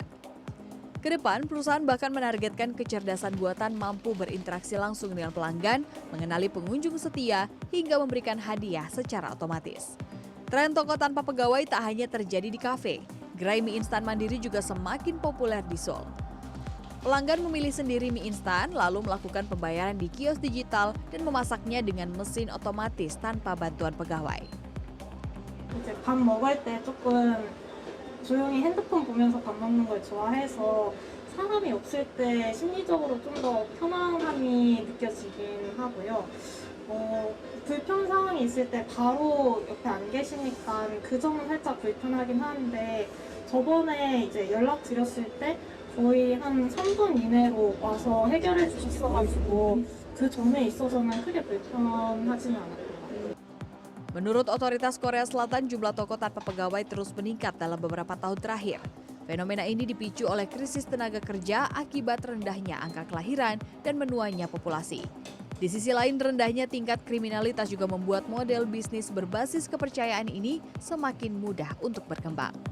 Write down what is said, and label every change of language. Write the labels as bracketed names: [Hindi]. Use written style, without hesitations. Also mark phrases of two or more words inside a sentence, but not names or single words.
[Indonesian] Kedepan, perusahaan bahkan menargetkan kecerdasan buatan mampu berinteraksi langsung dengan pelanggan, mengenali pengunjung setia, hingga memberikan hadiah secara otomatis. Tren toko tanpa pegawai tak hanya terjadi di kafe. Gerai mie instan mandiri juga semakin populer di Seoul. Pelanggan memilih sendiri mie instan, lalu melakukan pembayaran di kios digital dan memasaknya dengan mesin otomatis tanpa bantuan pegawai. [Korean] 이제 밥 먹을 때 조금 조용히 핸드폰 보면서 밥 먹는 걸 좋아해서 사람이 없을 때 심리적으로 좀 더 편안함이 느껴지긴 하고요. 불편 상황이 있을 때 바로 옆에 안 계시니까 그 점은 살짝 불편하긴 하는데 저번에 이제 연락 드렸을 때 거의 한 3분 이내로 와서 해결해 주셨어가지고 그 점에 있어서는 크게 불편하지는 않았어요. [Indonesian] Menurut otoritas Korea Selatan, jumlah toko tanpa pegawai terus meningkat dalam beberapa tahun terakhir. Fenomena ini dipicu oleh krisis tenaga kerja akibat rendahnya angka kelahiran dan menuanya populasi. Di sisi lain, rendahnya tingkat kriminalitas juga membuat model bisnis berbasis kepercayaan ini semakin mudah untuk berkembang.